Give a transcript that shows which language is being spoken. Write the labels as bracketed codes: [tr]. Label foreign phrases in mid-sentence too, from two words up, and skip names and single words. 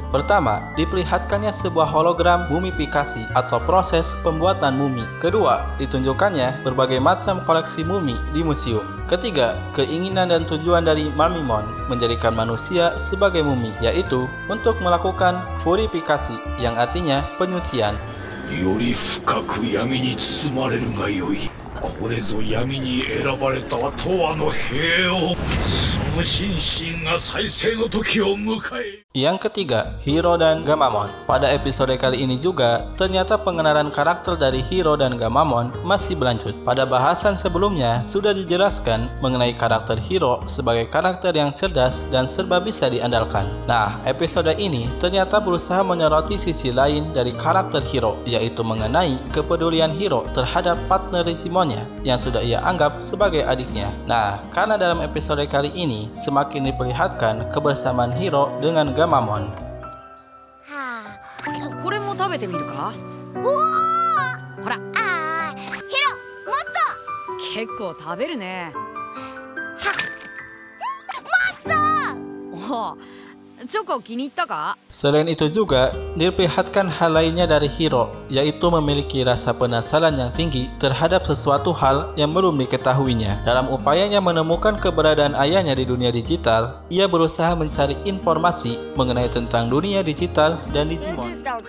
[id] Pertama, diperlihatkannya sebuah hologram mumifikasi atau proses pembuatan mumi. Kedua, ditunjukkannya berbagai macam koleksi mumi di museum. Ketiga, keinginan dan tujuan dari Mamimon menjadikan manusia sebagai mumi, yaitu untuk melakukan purifikasi yang artinya penyucian. [ja] より深く闇につまれるがよい. これぞ闇に選ばれた永久の兵をその心身が再生の時を迎え. [id] Yang ketiga, Hiro dan Gamamon. Pada episode kali ini juga, ternyata pengenalan karakter dari Hiro dan Gamamon masih berlanjut. Pada bahasan sebelumnya, sudah dijelaskan mengenai karakter Hiro sebagai karakter yang cerdas dan serba bisa diandalkan. Nah, episode ini ternyata berusaha menyoroti sisi lain dari karakter Hiro, yaitu mengenai kepedulian Hiro terhadap partner Digimonnya yang sudah ia anggap sebagai adiknya. Nah, karena dalam episode kali ini semakin diperlihatkan kebersamaan Hiro dengan Gamamon. [ja] これも食べてみるか。おお、ほら。ああ、ヒロ、もっと。結構食べるね。もっと。おお、チョコ気に入ったか。 [id] Selain itu juga diperlihatkan hal lainnya dari Hiro, yaitu memiliki rasa penasaran yang tinggi terhadap sesuatu hal yang belum diketahuinya. Dalam upayanya menemukan keberadaan ayahnya di dunia digital, ia berusaha mencari informasi mengenai tentang dunia digital dan Digimon.